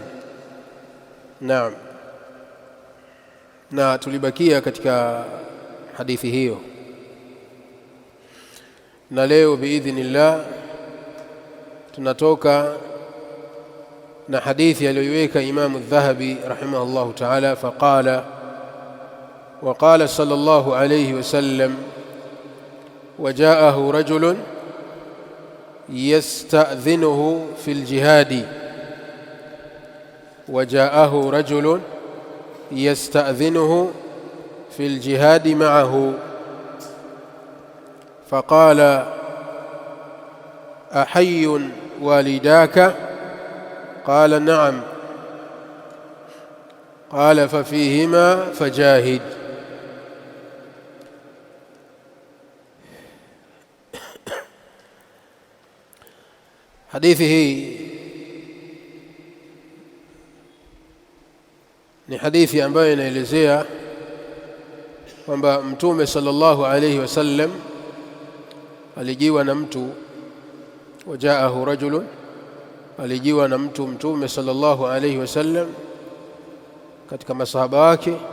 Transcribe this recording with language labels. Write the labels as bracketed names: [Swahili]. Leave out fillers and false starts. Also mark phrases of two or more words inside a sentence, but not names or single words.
[Swahili] Naam, na tulibakia katika hadithi hiyo, na leo biidhnillah tunatoka na hadithi aliyoiweka Imam Adh-Dhahabi [Arabic] رحمه الله تعالى, [Swahili] faqala [Arabic] وقال صلى الله عليه وسلم وجاءه رجل يستأذنه في الجهاد وجاءه رجل يستأذنه في الجهاد معه فقال أحي والداك؟ قال نعم. قال ففيهما فجاهد. [Swahili] Hadithi hii ni hadithi ambayo inaelezea kwamba Mtume [Arabic] صلى الله عليه وسلم [Swahili] alijiwa na mtu, [Arabic] وجاءه رجل, [Swahili] alijiwa na Mtume [Arabic] صلى الله عليه وسلم [Swahili] katika masahaba wake,